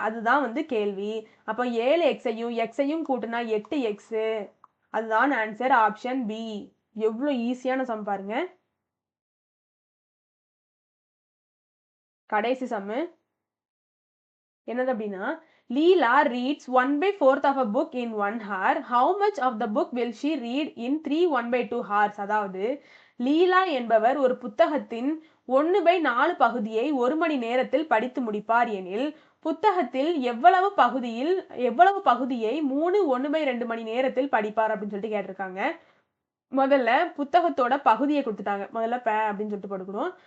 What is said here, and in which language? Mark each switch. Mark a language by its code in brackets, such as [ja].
[ta] அதுதான் வந்து கேள்வி. அப்போ 7 எக்ஸையும் கூட்டுனா 8 எக்ஸ். அதுதான் ஆன்சர், ஆப்ஷன் பி. எவ்வளோ ஈஸியான சம் பாருங்க. கடைசி சம்மு என்னது அப்படின்னா, [en] Leela reads 1/4 of a book in 1 hour. How much of the book will she read in 3 1/2 hours? [ta] அதாவது லீலா என்பவர் ஒரு புத்தகத்தின் 1/4 பகுதியை 1 மணி நேரத்தில் படித்து முடிப்பார் எனில் புத்தகத்தில் எவ்வளவு பகுதியை 3 1/2 மணி நேரத்தில் படிப்பார் அப்படின்னு சொல்லிட்டு கேட்டிருக்காங்க. முதல்ல புத்தகத்தோட பகுதியை கொடுத்துட்டாங்க. முதல்ல அப்படின்னு சொல்லிட்டு போட்டுக்கணும்.